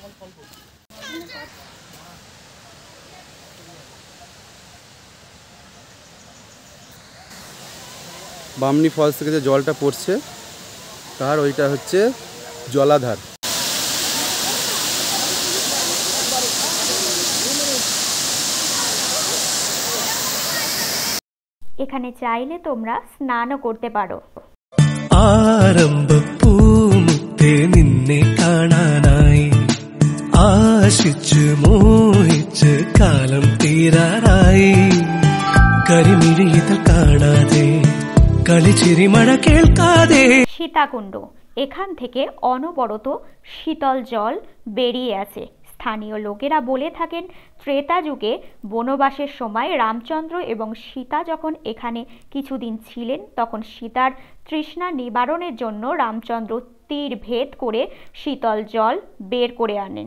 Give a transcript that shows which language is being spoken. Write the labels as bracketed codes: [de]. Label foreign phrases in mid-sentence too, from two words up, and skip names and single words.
[bn] বামনি ফলস থেকে যে জলটা পড়ছে তার ওইটা হচ্ছে জলাধার। এখানে চাইলে তোমরা স্নানও করতে পারো। [ml] ആരംഭപ്പൂമുത്തേ നിന്നെ കാണാനായി ആശിച്ച് മോഹിച്ച് കാലം തീരാറായി കരിമിഴിയിൽ കാണാതെ കളിച്ചിരി മഴ കേൾക്കാതെ। [bn] সীতাকুণ্ড, এখান থেকে অনবরত শীতল জল বেরিয়ে আসে। স্থানীয় লোকেরা বলে থাকেন ত্রেতা যুগে বনবাসের সময় রামচন্দ্র এবং সীতা যখন এখানে কিছুদিন ছিলেন তখন সীতার তৃষ্ণা নিবারণের জন্য রামচন্দ্র তীর ভেদ করে শীতল জল বের করে আনেন।